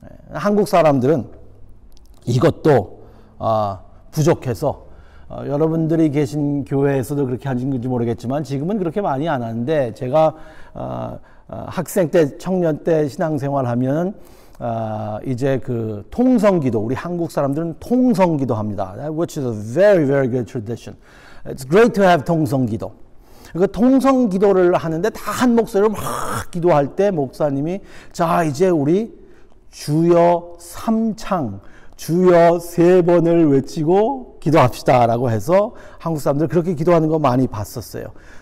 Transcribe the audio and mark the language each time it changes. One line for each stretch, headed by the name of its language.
Korean: 한국 사람들은 이것도 부족해서 여러분들이 계신 교회에서도 그렇게 하는지 모르겠지만 지금은 그렇게 많이 안 하는데, 제가 학생 때, 청년 때 신앙생활하면 이제 그 통성기도, 우리 한국 사람들은 통성기도 합니다.
English: Which is a very, very good tradition. It's great to have 통성기도.
Korean: 그 통성 기도를 하는데 다 한 목소리로 막 기도할 때 목사님이 자 이제 우리 주여 3창, 주여 3번을 외치고 기도합시다 라고 해서 한국 사람들 그렇게 기도하는 거 많이 봤었어요.